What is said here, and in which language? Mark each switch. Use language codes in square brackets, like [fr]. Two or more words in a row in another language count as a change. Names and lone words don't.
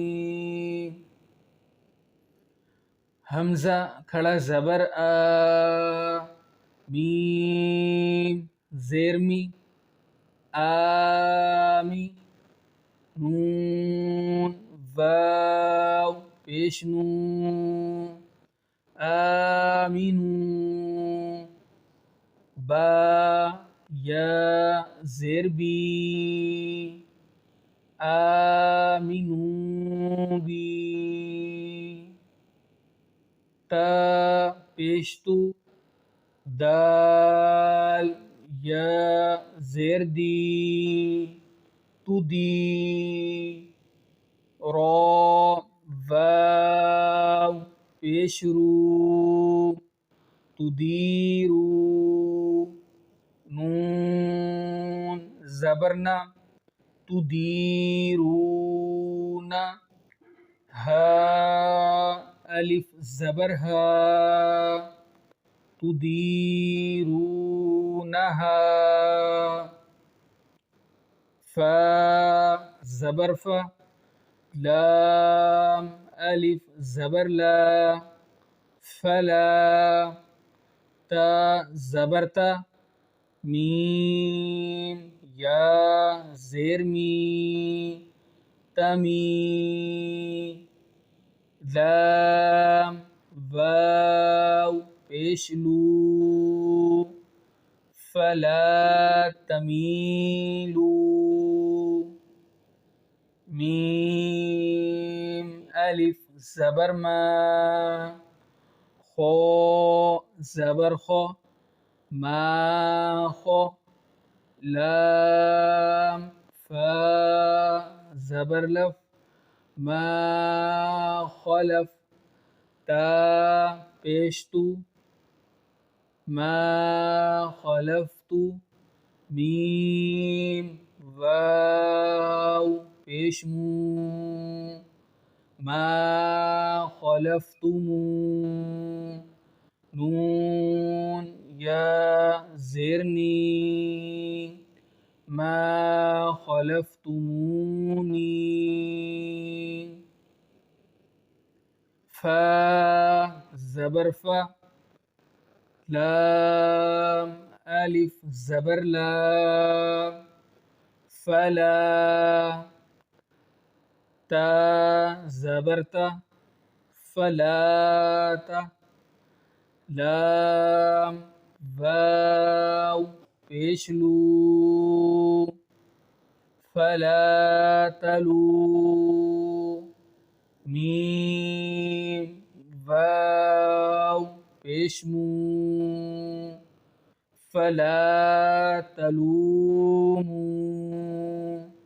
[ur] حمزہ کھڑا زبر آ میم زیرمی آمی نون واو پیش نو آمینو با یا زیر بی آمینو بی تا پیش تو دال یا زیر دی تو دی را واو پیش رو تو دیرو نون زبرنا تو دیرونا ہا الف زبر ہا تدیرونہا فا زبر فا لام الف زبر لا فلا تا زبر تا میم یا زیر می تمی لام واو پیش لو [ar] فلا تمیلو [ur] میم الف زبر ما خو زبر خو ما خو لام فا زبر لف [ar] ما خلف [ur] تا پیشتو [ar] ما خلفت [ur] میم واو پیشمو [ar] ما خلفتم [ur] نون یا زیرنی [ar] ما خلفتمونی [ur] فا زبر فا لام ألف زبر لا فلا تا زبر تا فلا تا لام واو پیشلو [ar] فلا تلو [ur] میم واو پیشمو [ar] فلا تلوموا